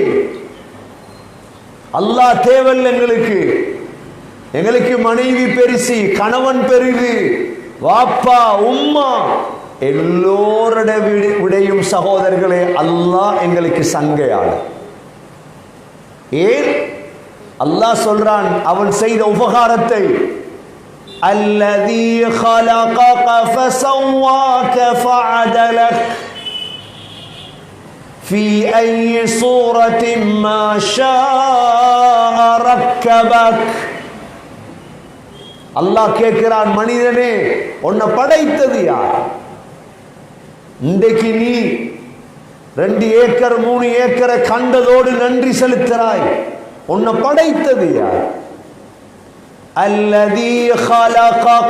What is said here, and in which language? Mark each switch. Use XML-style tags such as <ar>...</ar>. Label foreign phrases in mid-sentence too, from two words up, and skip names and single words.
<ta>அல்லாஹ் தேவையில்லை எங்களுக்கு மனைவி பெருசி, கணவன் பெரிது, வாப்பா உம்மா எல்லோருட விடையும் சகோதரர்களே, அல்லாஹ் எங்களுக்கு சங்கையாளர். ஏன்? அல்லாஹ் சொல்றான் அவன் செய்த உபகாரத்தை.</ta> <ar>அல்லதீ خلقك فسواك فعدلك. في أي صورة ما شاء ركبك.</ar> <ta>அல்லாஹ் கேட்கிறான், மனிதனே உன்னை படைத்தது யார்? இன்றைக்கு நீ 2 ஏக்கர் 3 ஏக்கரை கண்டதோடு நன்றி செலுத்துகிறாய். உன்னை படைத்தது யார்?</ta> <ar>الذي خلقك.</ar>